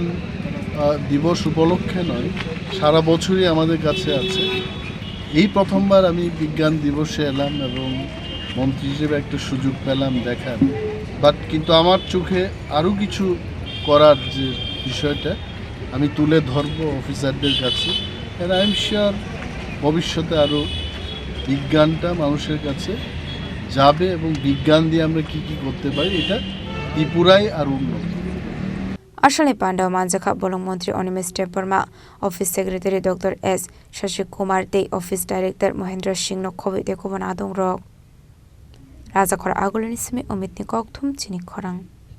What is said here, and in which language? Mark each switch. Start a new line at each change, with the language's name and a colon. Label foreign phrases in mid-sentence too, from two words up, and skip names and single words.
Bangla: দিবস উপলক্ষে নয় সারা বছরই আমাদের কাছে আছে এই প্রথমবার আমি বিজ্ঞান দিবসে এলাম এবং মন্ত্রী হিসেবে একটা সুযোগ পেলাম দেখার বাট কিন্তু আমার চোখে আরও কিছু করার যে বিষয়টা আমি তুলে ধরবো অফিসারদের কাছে আর
English: I am sure
Bangla: ভবিষ্যতে আরও বিজ্ঞানটা মানুষের কাছে যাবে এবং বিজ্ঞান দিয়ে আমরা কী কী করতে পারি এটা ত্রিপুরায় আরও উন্নত
Kok Borok: Ashale Panda Manjaka Bolong Montri Onimis de Borma
English: Office Secretary
Kok Borok: Dr. S. Shashi Kumar Day
English: Office Director
Kok Borok: Mohendra Singh no Khobi de Kuban Adong Rok Rajakhor Agulini Simi Omitni Kokthum Chini Khorang